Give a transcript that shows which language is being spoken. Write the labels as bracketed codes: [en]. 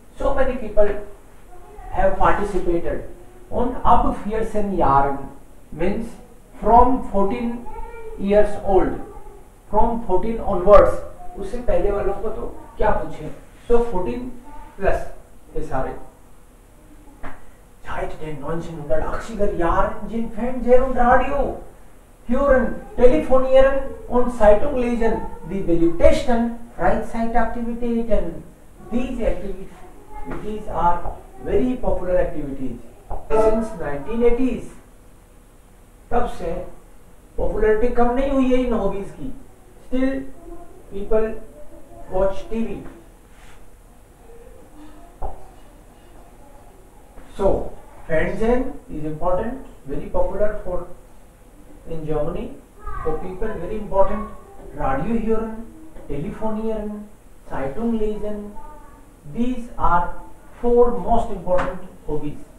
[en] So many people have participated. [de] Und ab 14 Jahren [en] means from 14 years old, from 14 onwards. [hi] उससे पहले वालों को तो क्या पूछे? [en] So 14 plus [hi] ये सारे. [de] Seit den 1980er Jahren sind Fernseher und Radio, Hören, Telefonieren und Zeitung lesen die beliebtesten Freizeitaktivitäten. [en] These activities are very popular activities since 1980s. [hi] तब से पॉपुलैरिटी कम नहीं हुई है इन हॉबीज की. [en] Still people watch TV. So Fernsehen is important, very popular for in Germany, for people very important. [de] Radio hören, telefonieren, Zeitung lesen. [en] These are 4 most important hobbies.